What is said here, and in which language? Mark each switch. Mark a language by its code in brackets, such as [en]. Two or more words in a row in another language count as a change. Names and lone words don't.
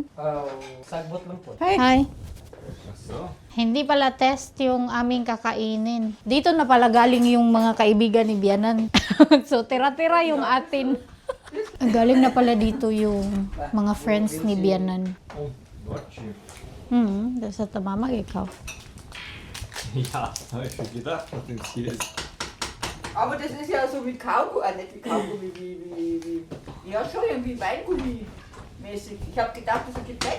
[tl] Sagbot lang po. hi. Hindi pala test yung aming kakainin. Dito na pala galing yung mga kaibigan ni Bianan. So, tira-tira yung atin. Galing na pala dito yung mga friends ni Bianan. [de] Das hat der Mama gekauft. Ja, habe ich mir gedacht, was jetzt hier ist. Aber das ist ja so wie Kaugummi, nicht wie Kaugummi, wie ja schon irgendwie Weingummi-mäßig. Ich habe gedacht, das ist ein Getränk.